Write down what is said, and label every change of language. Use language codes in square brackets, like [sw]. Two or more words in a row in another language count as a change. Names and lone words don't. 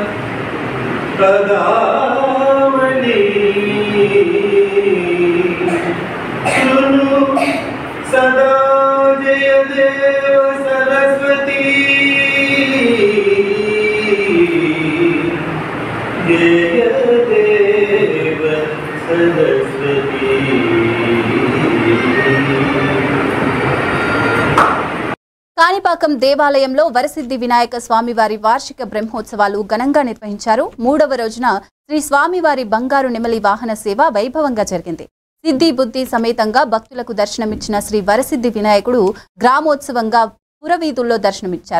[sa] पदावली शृणु सदा जय देव सरस्वती जय देव सरस्वती। [te] కాణిపాకం దేవాలయంలో వరసిద్ధి వినాయక స్వామివారి వార్షిక బ్రహ్మోత్సవాలు ఘనంగా నిర్వహించారు. 3వ రోజున శ్రీ స్వామివారి బంగారు నెమలి వాహన సేవ వైభవంగా జరిగింది. సిద్ధి బుద్ధి సమేతంగా భక్తులకు దర్శనమిచ్చిన శ్రీ వరసిద్ధి వినాయకుడు గ్రామోత్సవంగా పురవీధుల్లో దర్శనమిచ్చారు.